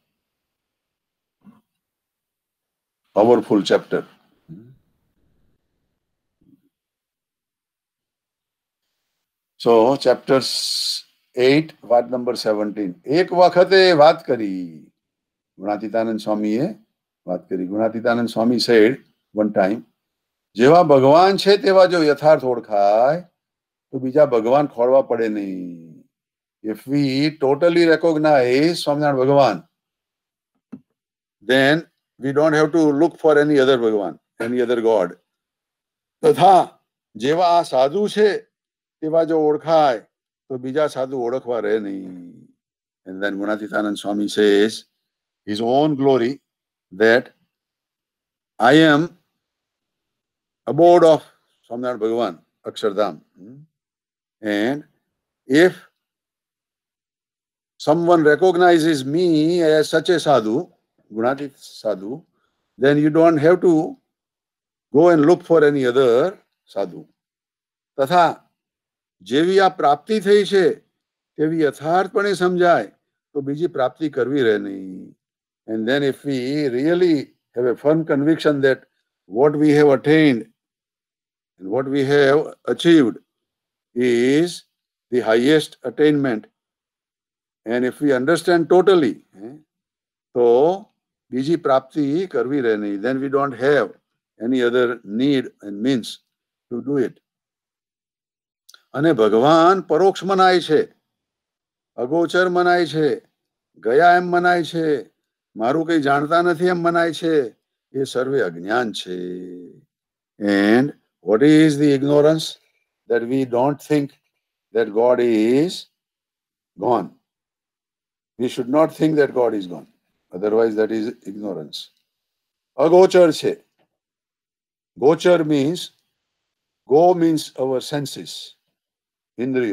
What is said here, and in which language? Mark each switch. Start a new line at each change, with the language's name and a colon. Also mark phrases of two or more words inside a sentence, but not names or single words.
English: powerful chapter. So, chapter 8, વાત number 17.
Gujarati: એક વખતે વાત કરી, ગુણાતીતાનંદ સ્વામીએ વાત કરી.
English: ગુણાતીતાનંદ સ્વામી said one time,
Gujarati: જેવા ભગવાન છે તેવા જો યથાર્થ ઓળખાય તો બીજા ભગવાન ખોળવા પડે નહીં.
English: If we totally recognize Swaminarayan Bhagavan, then we don't have to look for any other Bhagavan, any other God.
Gujarati: તથા જેવા આ સાધુ છે તેવા જો ઓળખાય તો બીજા સાધુ ઓળખવા રહે નહીં.
English: And then Gunatitanand Swami says his own glory that I am abode of Swaminarayan Bhagavan, Akshardham. And if someone recognizes me as such a sadhu, Gunatit sadhu, then you don't have to go and look for any other sadhu.
Gujarati: તથા જેવી આ પ્રાપ્તિ થઈ છે તેવી યથાર્થપણે સમજાય તો બીજી પ્રાપ્તિ કરવી રહે નહીં.
English: And then if we really have a firm conviction that what we have attained and what we have achieved is the highest attainment, and if we understand totally, so
Gujarati: બીજી પ્રાપ્તિ કરવી રહે નહીં.
English: Then we don't have any other need and means to do it.
Gujarati: અને ભગવાન પરોક્ષ મનાય છે, અગોચર મનાય છે, ગયા એમ મનાય છે, મારું કંઈ જાણતા નથી એમ મનાય છે, એ સર્વે અજ્ઞાન છે.
English: And what is the ignorance? That we don't think that God is gone. We should not think that God is gone. Otherwise, that is ignorance.
Gujarati: અગોચર છે.
English: Gochar means, go means our senses, indriyo.